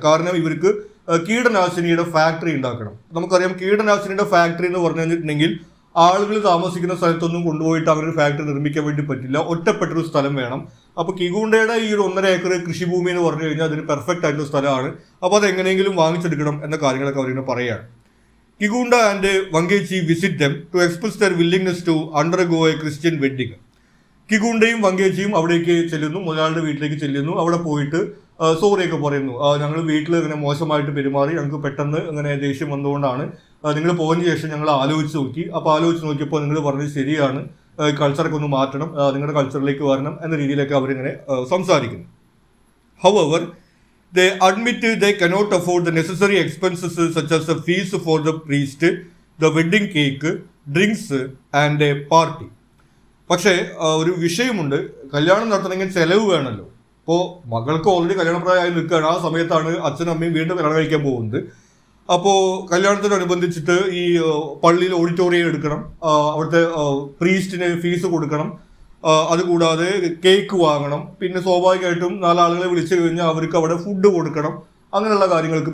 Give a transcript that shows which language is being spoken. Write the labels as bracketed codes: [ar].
[ml] കാരണം ഇവർക്ക് കീടനാശിനിയുടെ ഫാക്ടറി ഉണ്ടാക്കണം. നമുക്കറിയാം കീടനാശിനിയുടെ ഫാക്ടറി എന്ന് പറഞ്ഞു കഴിഞ്ഞിട്ടുണ്ടെങ്കിൽ ആളുകൾ താമസിക്കുന്ന സ്ഥലത്തൊന്നും കൊണ്ടുപോയിട്ട് അങ്ങനെ ഒരു ഫാക്ടറി നിർമ്മിക്കാൻ വേണ്ടി പറ്റില്ല, ഒറ്റപ്പെട്ടൊരു സ്ഥലം വേണം. അപ്പോൾ കിഗൂണ്ടയുടെ ഈ ഒരു 1.5 ഏക്കർ കൃഷിഭൂമി എന്ന് പറഞ്ഞു കഴിഞ്ഞാൽ അതൊരു പെർഫെക്റ്റ് ആയിട്ടുള്ള സ്ഥലമാണ്. അപ്പോൾ അത് എങ്ങനെയെങ്കിലും വാങ്ങിച്ചെടുക്കണം എന്ന കാര്യങ്ങളൊക്കെ അവരിങ്ങനെ പറയുകയാണ്. [en] Kigunda and Wangechi visit them to express their willingness to undergo a Christian wedding. [ml] കിഗൂണ്ടയും വങ്കേച്ചിയും അവിടേക്ക് ചെല്ലുന്നു, മുതലാളിയുടെ വീട്ടിലേക്ക് ചെല്ലുന്നു. അവിടെ പോയിട്ട് സോറിയൊക്കെ പറയുന്നു, ഞങ്ങൾ വീട്ടിൽ ഇങ്ങനെ മോശമായിട്ട് പെരുമാറി, ഞങ്ങൾക്ക് പെട്ടെന്ന് ഇങ്ങനെ ദേഷ്യം വന്നുകൊണ്ടാണ്, നിങ്ങൾ പോകുന്ന ശേഷം ഞങ്ങൾ ആലോചിച്ച് നോക്കി. അപ്പോൾ ആലോചിച്ച് നോക്കിയപ്പോൾ നിങ്ങൾ പറഞ്ഞത് ശരിയാണ്, കൾച്ചറൊക്കെ ഒന്ന് മാറ്റണം, നിങ്ങളുടെ കൾച്ചറിലേക്ക് വരണം എന്ന രീതിയിലൊക്കെ അവരിങ്ങനെ സംസാരിക്കുന്നു. [en] However, they admit they cannot afford the necessary expenses such as the fees for the priest, the wedding cake, drinks and a party. [ml] പക്ഷേ ഒരു വിഷയമുണ്ട്, കല്യാണം നടത്തണമെങ്കിൽ ചെലവ് വേണമല്ലോ. ഇപ്പോൾ മകൾക്ക് ഓൾറെഡി കല്യാണപ്രായമായി നിൽക്കുകയാണ്, ആ സമയത്താണ് അച്ഛനും അമ്മയും വീണ്ടും കല്യാണം കഴിക്കാൻ പോകുന്നത്. അപ്പോൾ കല്യാണത്തിനനുബന്ധിച്ചിട്ട് ഈ പള്ളിയിൽ ഓഡിറ്റോറിയം എടുക്കണം, അവിടുത്തെ പ്രീസ്റ്റിന് ഫീസ് കൊടുക്കണം, അതുകൂടാതെ കേക്ക് വാങ്ങണം, പിന്നെ സ്വാഭാവികമായിട്ടും 4 ആളുകളെ വിളിച്ചു കഴിഞ്ഞാൽ അവർക്ക് അവിടെ ഫുഡ് കൊടുക്കണം, അങ്ങനെയുള്ള കാര്യങ്ങൾക്ക്.